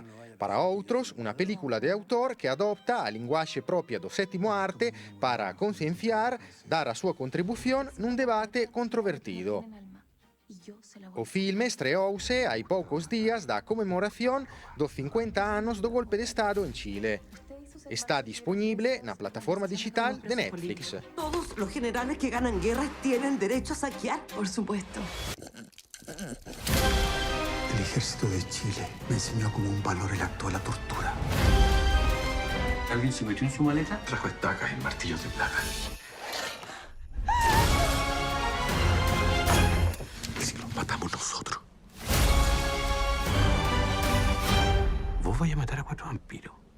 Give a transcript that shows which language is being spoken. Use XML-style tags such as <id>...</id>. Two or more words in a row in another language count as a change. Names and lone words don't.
<gl>Para outros, unha película de autor que adopta a linguaxe propia do sétimo arte para concienciar, dar a súa contribución nun debate controvertido. O filme estreouse hai poucos días da conmemoración dos 50 anos do golpe de Estado en Chile. Está disponible na plataforma digital de Netflix.</gl> <es>Todos los generales que ganan guerras tienen derecho a saquear. Por supuesto. El ejército de Chile me enseñó como un valor el acto de la tortura. ¿Alguien se metió en su maleta? Trajo estacas y martillos de plata. ¿Y si los matamos nosotros? Vos vais a matar a 4 vampiros.</es>